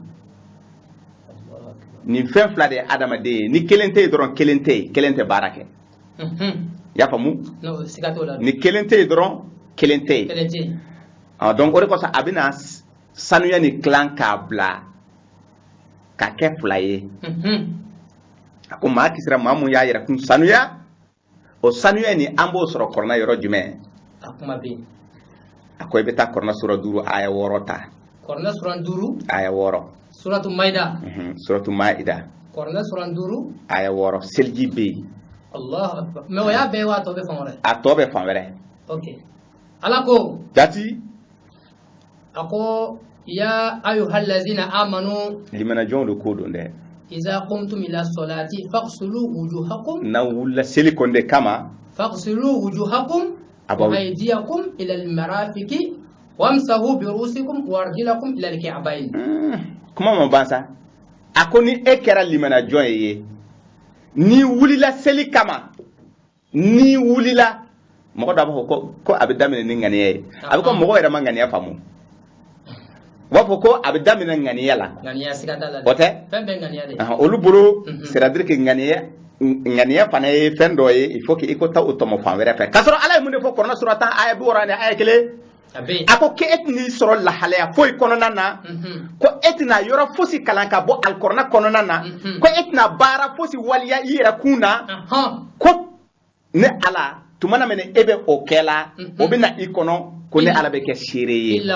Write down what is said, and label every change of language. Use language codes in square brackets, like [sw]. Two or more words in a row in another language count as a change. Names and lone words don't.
[bm] nin fɛn 2 de ye adamaden ye ni 1 tɛ yen dɔrɔn 1 tɛ yen 1 tɛ baara kɛ y'a faamu ni 1 tɛ yen dɔrɔn 1 tɛ yen donc o de kosɔn a bɛna sanuya ni tilan k'a bila ka kɛ 2 ye a ko maa kisira maa mun y'a yɛrɛ kun sanuya o sanuya ni an b'o sɔrɔ kɔrɔna yɔrɔ jumɛn a ko i bɛ taa kɔrɔna sura 5 aya 6 ta kɔrɔna sura 5 aya 6 suratu maida suratu maida kɔrɔna sura 5 aya 6 seliji bɛ yen [ar] الله أكبر [bm] mais o y'a bɛɛ wa a tɔ bɛ fan wɛrɛ a tɔ bɛ fan wɛrɛ ok ala ko jati a ko [ar] يا أيها الذين آمنوا [bm] limanajɔnw de ko don dɛ [ar] إذا قمتم إلى الصلاة فاغسلوا وجوهكم [bm] na wulila seli kɔnde kama [ar] فاغسلوا وجوهكم وأيديكم إلى المرافق وامسحوا برءوسكم وأرجلكم إلى الكعبين [bm] kuma ma ban sa a ko ni e kɛra limanajɔn ye ni wulila seli kama ni wulila mɔgɔ dɔ b'a fɔ ko a bɛ daminɛ ni ŋaniya ye a bɛ ko mɔgɔ yɛrɛ ma ŋaniya faamu u b'a fɔ ko a bɛ daminɛ ŋaniya la o tɛ olu bolo [fr] c'est à dire que [bm] ŋaniya fana ye fɛn dɔ ye [fr] il faut que [bm] i ko taa o tɔmɔ fan wɛrɛ fɛ k'a sɔrɔ ala ye mun de fɔ kɔrɔna sura 10 aya 60 ni aya 1 a ko k'e tɛn'i sɔrɔ lahalaya foyi kɔnɔna na ko e tɛna yɔrɔ fosi kalan ka bɔ alikɔrɔna kɔnɔna na ko e tɛna baara fosi waliya i yɛrɛ kun na ko ne ala tuma na mɛnɛ e bɛ o kɛ la o bɛ na i kɔnɔ ko ne ala bɛ kɛ seere ye